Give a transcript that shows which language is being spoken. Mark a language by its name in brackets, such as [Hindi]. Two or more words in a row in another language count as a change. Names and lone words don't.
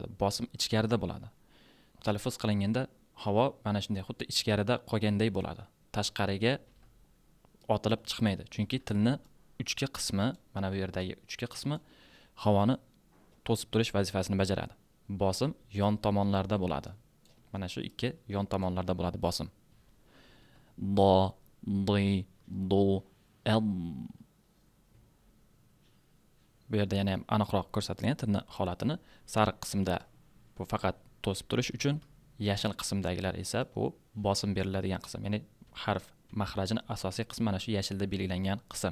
[Uzbek] Bosim ichkarida bo'ladi. Talaffuz qilinganda havo mana shunday xuddi ichkarida qolganday bo'ladi. Tashqariga otilib chiqmaydi. Chunki tilni uchki qismi, mana bu yerdagi uchki qismi havoni to'sib turish vazifasini bajaradi. Bosim yon tomonlarda bo'ladi. Mana shu ikki yon tomonlarda bo'ladi bosim. Do, di, do, el. Bu yerda yana ham aniqroq ko'rsatilgan tilni holatini. Sariq qismda bu faqat to'sib turish uchun, yashil qismdagilar esa bu bosim beriladigan qism. Ya'ni harf mahrajini asosiy qismi mana shu yashilda belgilangan qism.